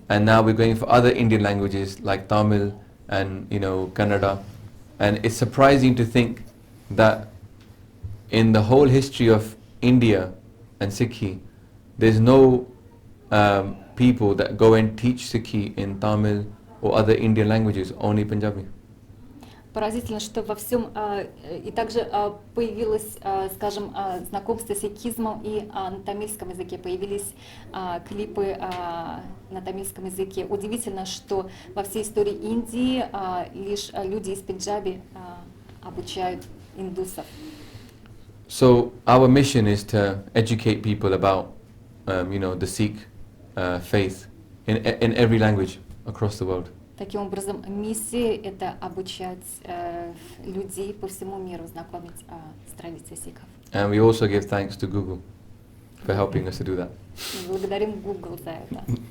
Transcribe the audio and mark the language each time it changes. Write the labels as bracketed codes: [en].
[en] and now we're going for other Indian languages like Tamil and Kannada. And it's surprising to think that in the whole history of India and Sikhi, there's no people that go and teach Sikhi in Tamil or other Indian languages, only Punjabi. [ru] Поразительно, что во всем и также появилось, скажем, знакомство с сикхизмом и на тамильском языке, появились клипы на тамильском языке. Удивительно, что во всей истории Индии лишь люди из Пенджаби обучают индусов. [en] So our mission is to educate people about, the Sikh faith in every language across the world. [ru] Таким образом, миссия — это обучать людей по всему миру, знакомить с традицией сикхов. [en] And we also give thanks to Google for helping us to do that. [ru] И благодарим Google за это.